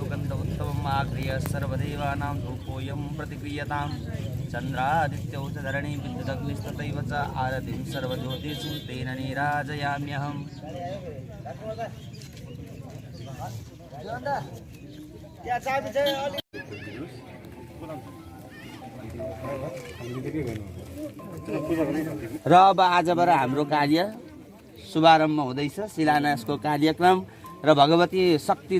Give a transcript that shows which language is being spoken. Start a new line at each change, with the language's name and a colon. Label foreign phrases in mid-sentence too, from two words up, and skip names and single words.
Sanskrit: गन्ध उत्तमम् आग्र्य सर्वदेवानां धूपोऽयं प्रतिक्रियतां चन्द्रादित्यौ च धरणी विद्युदग्निस्तथैव च आरतिं सर्वज्योतिषु तेन नीराजयाम्यहम्।
Nepali: र अब आजबाट हाम्रो कार्य शुभारम्भ हुँदैछ, शिलान्यासको कार्यक्रम र भगवती शक्ति